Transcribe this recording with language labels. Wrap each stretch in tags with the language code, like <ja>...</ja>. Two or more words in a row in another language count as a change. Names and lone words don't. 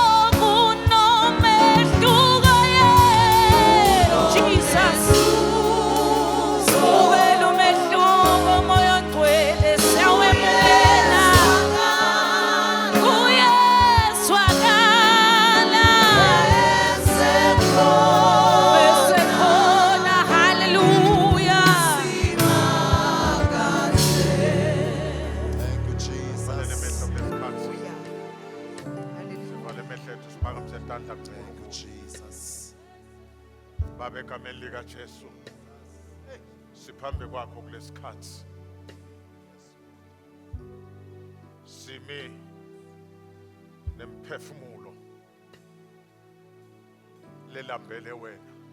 <ss>Kunomehluko, yebo. Jesus. Wena umehluko, moya ngcwele, siyawemukela. Kuyezwakala. Mesekhona, hallelujah.</ss> <en>Thank you, Jesus.</en> <ss>Valele mehlo kulesikhathi. Sivale mehlo ethu siphakamise isandla</ss> <en>Thank you,</en> <ss>kuNkulunkulu. Jesus. Baba, egameni likaJesu siphambe kwakho kulesikhathi. Simi nemphefumulo lelambele wena.</ss>